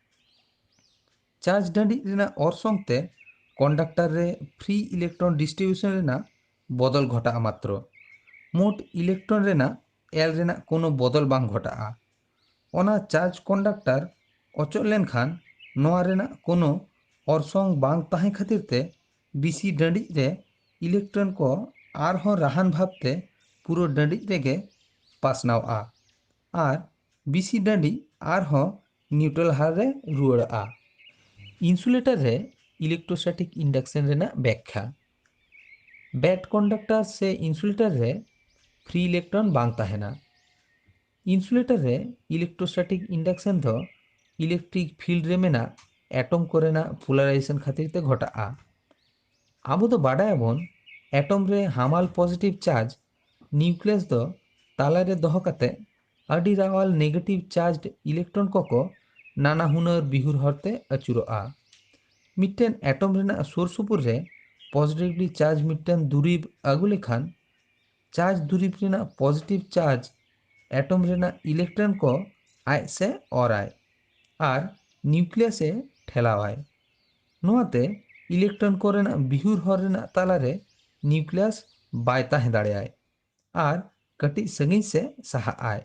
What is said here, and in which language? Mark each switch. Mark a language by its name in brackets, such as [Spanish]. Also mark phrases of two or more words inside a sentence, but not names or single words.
[Santali] चार्ज डांडी रेना अरसंग ते कंडक्टर रे [English] free electron distribution [Santali] रेना बदल घटा मात्र। मोट इलेक्ट्रॉन रेना एल रेना कोनो बदल बांग घटा। ओना [English] charge conductor [Santali] अचल लेनखान नोआ रेना कोनो अरसंग बांग ताहें खातिर ते बीसी डांडी रे इलेक्ट्रॉन को आरहों राहान भावते पूरो डांडी रेगे पासनावा आर बीसी डांडी आरहों न्यूट्रल हार रे रुआड़ा। इंसुलेटर रे [English] electrostatic induction [Santali] रेना व्याख्या। बैट कंडक्टर से इंसुलेटर रे [English] free electron [Santali] बांग ताहेना। इंसुलेटर रे [English] electrostatic induction [Santali] दो [English] electric field [Santali] रे मेना एटम कोरेना पोलाराइजेशन खातिर ते घटा। आबो दो बाडायाबोन एटम रे हामाल [English] positive charge nucleus [Santali] दो ताला रे दोहो काते अडी रावाल [English] negative charge electron [Santali] को नाना हुनर बिहुर हरते अचुरोआ। मिट्टन एटम रेना सुर सुपुर रे [English] positively charged [Santali] मिट्टन दुरीब आगु लेखान चार्ज दुरीब रेना [English] positive charge [Santali] एटम रेना इलेक्ट्रॉन को आय से और आय आर न्यूक्लियस ठेलावाय। नोआते इलेक्ट्रॉन को रेना बिहुर हर रेना ताला रे न्यूक्लियस बाय ताहें दाड़ेयाय आर कटी संगीन से साहा आय।